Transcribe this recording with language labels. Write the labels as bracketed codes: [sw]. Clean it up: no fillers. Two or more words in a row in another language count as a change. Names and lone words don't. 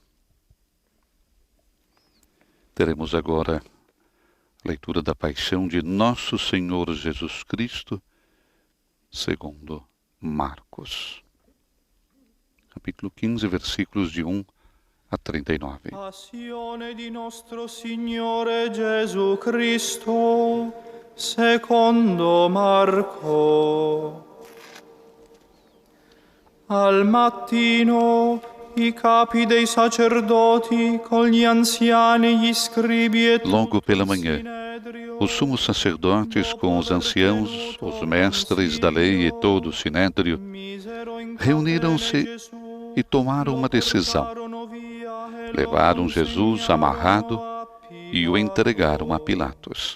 [pt] Teremos agora a leitura da Paixão de Nosso Senhor Jesus Cristo, segundo Marcos. Capítulo 15, versículos de 1 a 39. [it] Passione di nostro Signore Gesù Cristo, secondo Marco. Al mattino i capi dei sacerdoti con gli anziani, gli scribi e [pt] Logo pela manhã, os sumos sacerdotes com os anciãos, os mestres da lei e todo o sinédrio reuniram-se e tomaram uma decisão. Levaram Jesus amarrado e o entregaram a Pilatos.